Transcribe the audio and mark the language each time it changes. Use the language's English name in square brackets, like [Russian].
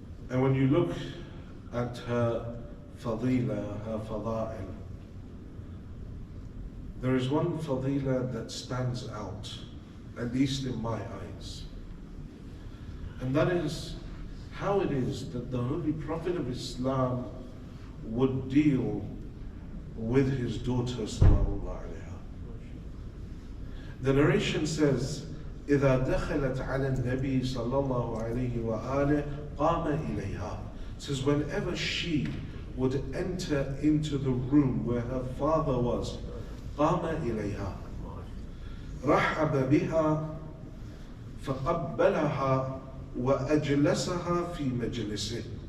[English] And when you look at her fadila, her fada'il, there is one fadila that stands out, at least in my eyes. And that is how it is that the Holy Prophet of Islam would deal with his daughter sallallahu alayha. The narration says, [Arabic] إِذَا دَخَلَتْ عَلَى النَّبِي صلى الله عليه وآله قَامَ إِلَيْهَا. [English] It says whenever she would enter into the room where her father was, [Arabic] قام إليها رحب بها فقبلها وأجلسها في مجلسه.